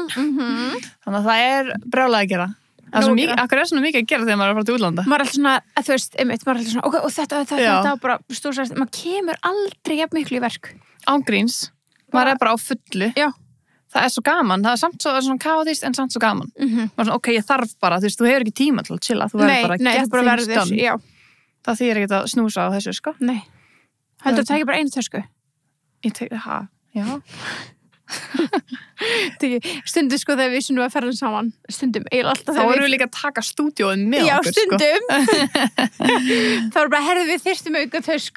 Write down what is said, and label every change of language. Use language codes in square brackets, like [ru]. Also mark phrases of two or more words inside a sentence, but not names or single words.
[is] Þannig að það er brjálæði að gera. Akkur er svona mikið að gera þegar maður er að fara til útlanda. Maður er alltaf svona, þú veist, einmitt, maður er alltaf svona, ok, og þetta og bara stúsast, maður kemur aldrei jafn miklu í verk. Ángríns. Maður er bara á fullu. Já. Það er svo gaman, það er samt svo svona kaotist en samt svo gaman. Maður er svona, ok, ég þarf bara, þú veist, þú hefur ekki tíma til að chilla, þú verður bara [en] get things done. [is] Já. Það þýðir ekki að snúsa á þessu, sko. Nei. Heldur þú að taka bara einu tösku? Já. Stundum sko þegar við að ferðum saman stundum, eiginlega alltaf þá erum við líka að taka stúdíóin með okkur stundum þá er bara herðum við þyrstum auka tösku